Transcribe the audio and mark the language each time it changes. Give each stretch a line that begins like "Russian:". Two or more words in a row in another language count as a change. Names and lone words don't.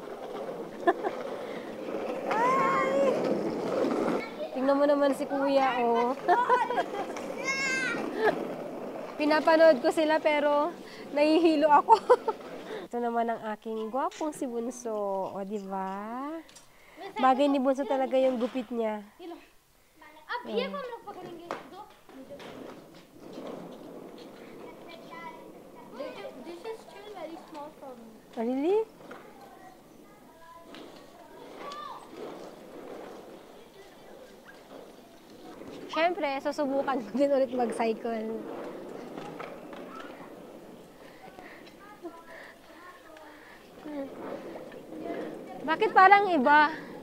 Filipino: Tingnan mo naman si Kuya, oh. Pinapanood ko sila pero nahihilo ako. Ito naman ang aking gwapong si Bunso, o diba? Bagay ni Bunso talaga yung gupit niya.
Hindi: अब ये को हम लोग पकड़ेंगे दो
English: this is still very small for me Oh, really?
Filipino: Siyempre, susubukan ko din ulit mag-cycle. Bakit parang iba?